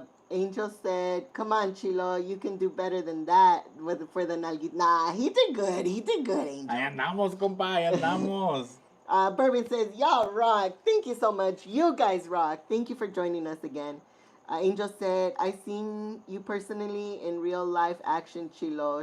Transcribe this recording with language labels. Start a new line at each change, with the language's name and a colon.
English: Angel said, "Come on, Chilo, you can do better than that for the nalguita." Nah, he did good, Angel.
Spanish: Ahí andamos, compa, ahí andamos.
English: Bourbon says, "Y'all rock. Thank you so much. You guys rock. Thank you for joining us again." Angel said, "I seen you personally in real life action, Chilo.